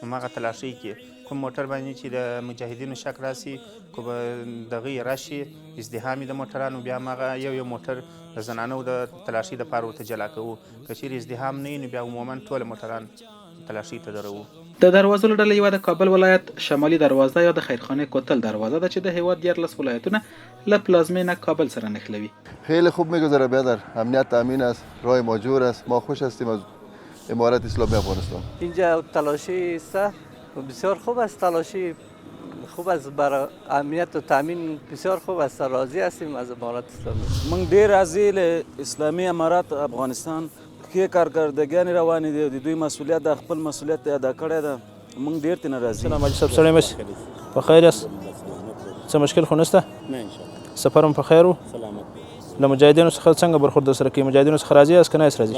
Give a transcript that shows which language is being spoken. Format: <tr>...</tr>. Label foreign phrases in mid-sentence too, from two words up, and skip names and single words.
<ps>هماغه تلاشۍ کې کوم موټر باندې چې د مجاهدینو شک راسي که به دغه راشي ازدحام د موټرانو بیا هماغه یو موټر د زنانو د تلاشۍ دپاره ورته جلا کوو. که چیرې ازدحام نه وي نو بیا عموما ټوله موټران تلاشۍ ته دروو. د دروازو له ډلې یوه د کابل ولایت شمالي دروازه یا د خیرخانه کوتل دروازه ده چې د هیواد 14 ولایتونه له پلازمینه کابل سره نښلوي.</ps> <fa>خیلی خوب میگذره برادر، امنیت تامین است، راه موجود است، ما خوش هستیم از امارت اسلامی افغانستان. اینجا تلاشی است بسیار خوب است، تلاشی خوب است برای امنیت و تامین بسیار خوب است. راضی هستیم از امارت اسلامی.</fa> <ps>من ډیر راضی له اسلامی امارت افغانستان کې کارکردګیان روانې دي. د دوی مسئولیت د خپل مسئولیت ادا کړی ده. موږ ډیر ترې راضي. سلام علیکم صاحب، سړی مشي په خیر یاست؟ څه مشکل خو نشته؟ نه انشاءالله. سفر هم په خیر و؟ سلامت. له مجاهدینو څخه څنګه برخورد سره کوي؟ مجاهدینو څخه راضي یاست که نه یاست راضي؟</ps>